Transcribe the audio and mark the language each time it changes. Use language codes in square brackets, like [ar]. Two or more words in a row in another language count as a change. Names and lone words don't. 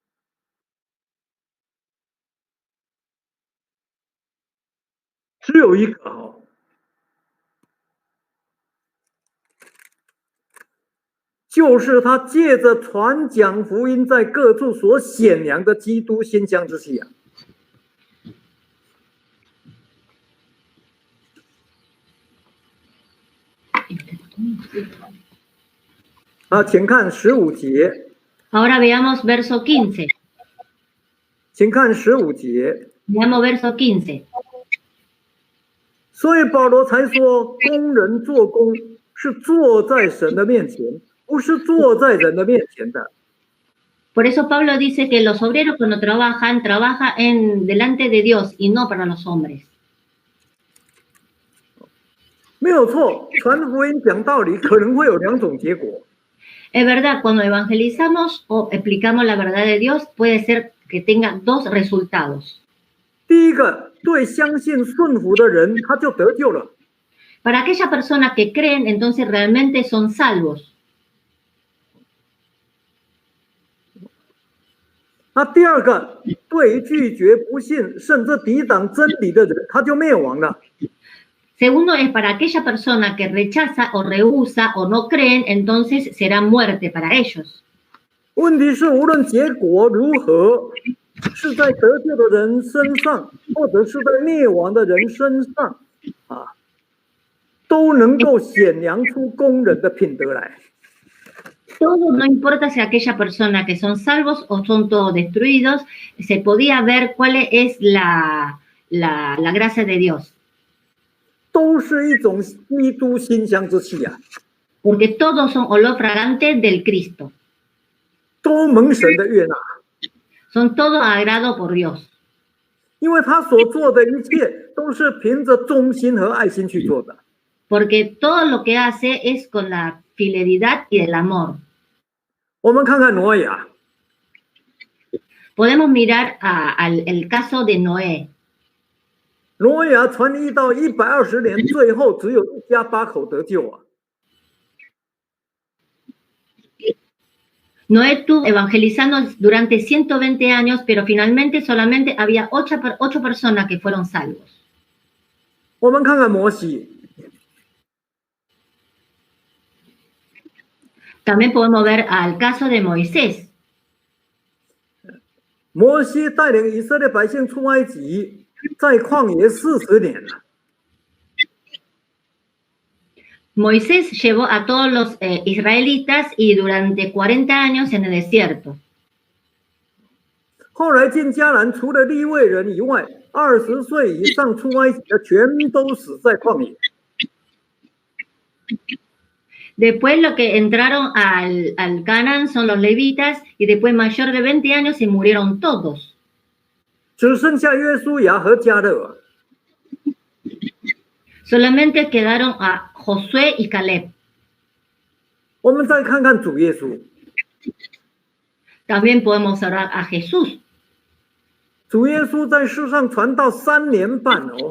[zh] 只有一个就是他借着传讲福音，在各处所显扬的基督馨香之气请看15节。 [es] Ahora veamos verso 15. [zh] 请看15节。 [es] Veamos verso 15. [zh] 所以保罗才说，工人做工是坐在神的面前，不是坐在人的面前的。 [es] Por eso Pablo dice que los obreros cuando trabajan, trabajan delante de Dios y no para los hombres. [zh] 没有错，传福音讲道理可能会有2种结果。 [es] Es verdad, cuando evangelizamos o explicamos la verdad de Dios, puede ser que tenga 2 resultados. [zh] 第一个，对相信顺服的人，他就得救了。 [es] Para aquellas personas que creen, entonces realmente son salvos. [zh] 那第二个，对拒绝、不信，甚至抵挡真理的人，他就灭亡了。 [es] Segundo es para aquella persona que rechaza o rehúsa o no creen, entonces será muerte para ellos. [zh] 问题是，无论结果如何，是在得救的人身上，或者是在灭亡的人身上，都能够显扬出工人的品德来。 [es] Todo, no importa si aquella persona que son salvos o son todos destruidos, se podía ver cuál es la gracia de Dios. [zh] 都是一种基督馨香之气 [es] Porque todos son olor fragante del Cristo. [zh] 都蒙神的悦纳。 [es] Son todo agrado por Dios. [zh] 因为他所做的一切都是凭着忠心和爱心去做的。 [es] Porque todo lo que hace es con la fidelidad y el amor. [zh] 我们看看挪亚。 [es] Podemos mirar el caso de Noé. [zh] 挪亚传1到120年，最后只有1家8口得救 [es] Noé estuvo evangelizando durante 120 años, pero finalmente solamente había 8 personas que fueron salvos. [zh] 我们看看摩西。 [es] También podemos ver al caso de Moisés. [zh] 摩西带领以色列百姓出埃及，在旷野40年了。 [es] Moisés llevó a todos los israelitas y durante 40 años en el desierto. [zh] 后来进迦南，除了利未人以外，20岁以上出埃及的全都死在旷野。 [es] Después lo que entraron al Canaán son los levitas y después mayor de 20 años se murieron todos. [zh] 只剩下约书亚和迦勒。 [es] Solamente quedaron a Josué y Caleb. [zh] 我们再看看主耶稣。 [es] También podemos hablar a Jesús. [zh] 主耶稣在世上传道3年半